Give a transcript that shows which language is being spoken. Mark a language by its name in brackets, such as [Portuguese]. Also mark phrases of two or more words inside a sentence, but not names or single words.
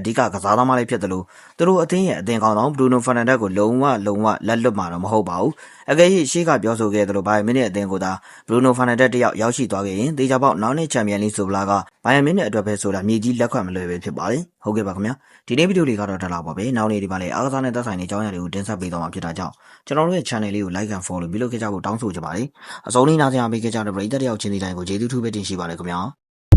[Burmese] ဓိကကစားသမားလေးဖြစ်တယ်လို့သူတို့အသင်းရဲ့အသင်းကောင်းဆောင် Bruno Fernandes ကိုလုံးဝလက်လွတ်မှာတော့မဟုတ်ပါဘူးအကယ်၍ရှေ့ကပြောဆိုခဲ့သလိုဘိုင်မီနစ်အသင်းကိုသာ Bruno Fernandes တယောက်ရောက်ရှိသွားခဲ့ရင်တေချာပေါက်နောက်နေ့ Champions League ဆိုပလာကဘိုင်မီနစ်အတွက်ပဲဆိုတာမြေကြီးလက်ခွတ်မလွယ်ပဲဖြစ်ပါတယ်ဟုတ်ကဲ့ပါခင်ဗျာဒီနေ့ဗီဒီယိုလေးကတော့ဒါလောက်ပါပဲနောက်နေ့ဒီမှာလည်းအားကစားနဲ့သက်ဆိုင်တဲ့အကြောင်းအရာတွေကိုတင်ဆက်ပေးသွားမှာဖြစ်တာကြောင့်ကျွန်တော်တို့ရဲ့ channel လေးကို [English] like and follow [Burmese] ပြုလုပ်ခဲ့ကြဖို့တောင်းဆိုချင်ပါတယ်အစုံလေးနားဆင်အားပေးခဲ့ကြတဲ့ပရိသတ်တယောက်ချင်းစီတိုင်းကိုကျေးဇူးထူးပဲတင်ရှိပါတယ်ခင်ဗျာ